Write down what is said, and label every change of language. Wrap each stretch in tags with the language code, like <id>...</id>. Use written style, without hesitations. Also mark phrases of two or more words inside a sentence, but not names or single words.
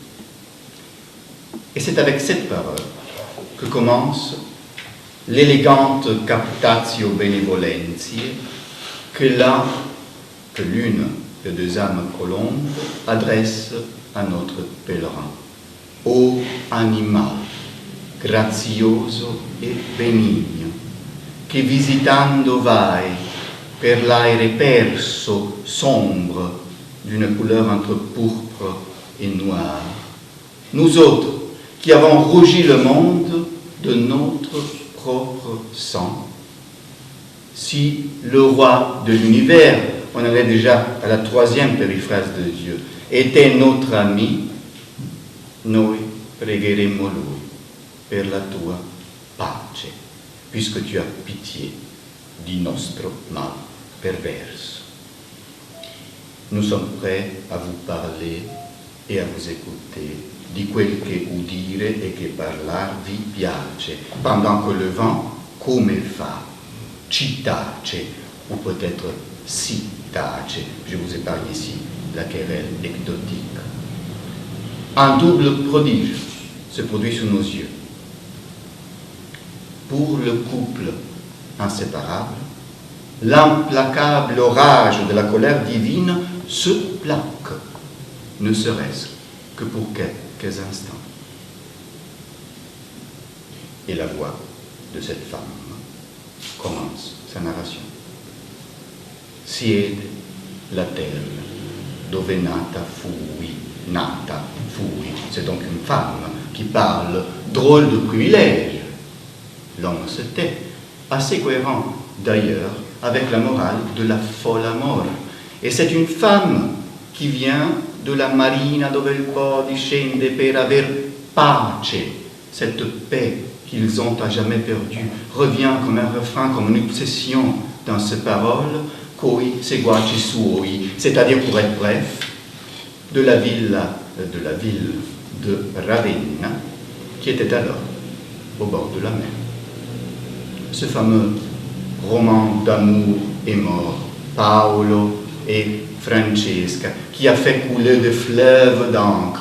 <fr>Et c'est avec cette parole que commence l'élégante</fr> <la>captatio benevolentiae</la> <fr>que l'une des deux âmes colombes adresse à notre pèlerin. Ô animal,</fr> <it>grazioso e benigno, che visitando vai per l'aere perso,</it> <fr>sombre, d'une couleur entre pourpre et noir. Nous autres, qui avons rougi le monde de notre propre sang. Si le roi de l'univers, on en est déjà à la troisième périphrase de Dieu, était notre ami,</fr> <it>noi pregheremmo lui per la tua pace,</it> <fr>puisque tu as pitié</fr> <it>di nostro mal perverso.</it> <fr>Nous sommes prêts à vous parler et à vous écouter</fr> <it>di quel che udire e che parlar vi piace,</it> <fr>pendant que le vent,</fr> <it>come fa, ci tace,</it> <fr>ou peut-être</fr> <it>si tace.</it> <fr>Je vous épargne ici la querelle ectotique. Un double prodige se produit sous nos yeux. Pour le couple inséparable, l'implacable orage de la colère divine se plaque, ne serait-ce que pour quelques instants. Et la voix de cette femme commence sa narration.</fr> <it>Siede la terra dove nata fui.</it> <fr>C'est donc une femme qui parle, drôle de privilège. L'homme se tait, assez cohérent d'ailleurs avec la morale de la</fr> <it>folle amor.</it> <fr>Et c'est une femme qui vient de la marina</fr> <it>dove il po discende per aver pace.</it> <fr>Cette paix qu'ils ont à jamais perdue revient comme un refrain, comme une obsession dans ces paroles,</fr> <it>coi seguaci suoi,</it> <fr>c'est-à-dire, pour être bref, de la ville de Ravenna, qui était alors au bord de la mer. Ce fameux roman d'amour est mort, Paolo et Francesca, qui a fait couler des fleuves d'encre,</fr>